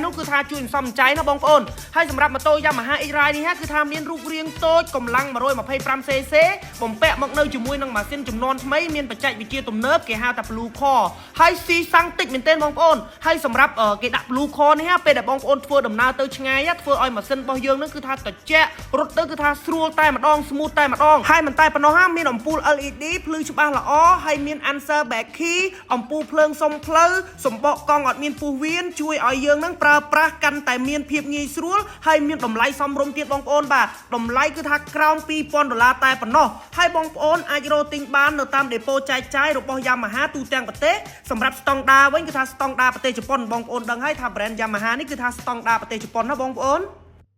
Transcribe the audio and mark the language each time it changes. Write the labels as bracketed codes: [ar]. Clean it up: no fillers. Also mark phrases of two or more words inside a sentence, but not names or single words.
[km] នោះគឺថាជួយសំចៃណាបងប្អូនហើយសម្រាប់ម៉ូតូ Yamaha X-Ride នេះហាគឺថាមានរូបរាងតូចកម្លាំង 125cc បំពាក់មកនៅជាមួយនឹងម៉ាស៊ីនចំនួនថ្មីមានបច្ចេកវិទ្យាទំនើបគេហៅថា Blue Core ហើយស៊ីសាំងតិចមែនទែនបងប្អូនហើយសម្រាប់គេដាក់ Blue Core នេះហាពេលដែលបងប្អូនធ្វើដំណើរទៅឆ្ងាយធ្វើឲ្យម៉ាស៊ីនរបស់យើងនឹងគឺថា ត្រជាក់រត់ទៅគឺថាស្រួលតែម្ដង smooth តែម្ដងហើយមិនតែប៉ុណ្ណោះហាមានអំពូល LED ភ្លឺច្បាស់ល្អហើយមាន [en] answer back key [km] អំពូលភ្លើងសុំផ្លូវសម្បកកង់អត់មានពុះវៀនជួយឲ្យយើងនឹងប្រើប្រាស់កាន់តែមានភាពងាយស្រួលហើយមានតម្លៃសមរម្យទៀតបងប្អូនបាទតម្លៃគឺថាក្រោម$2,000តែប៉ុណ្ណោះហើយបងប្អូនអាចរកទិញបាននៅតាមដេប៉ូចែកចាយរបស់ Yamaha ទូទាំងប្រទេសសម្រាប់ស្តង់ដាវិញគឺថាស្តង់ដាប្រទេសជប៉ុនបងប្អូនដឹងហើយថា brand Yamaha នេះគឺថាស្តង់ដាប្រទេសជប៉ុនណាបងប្អូន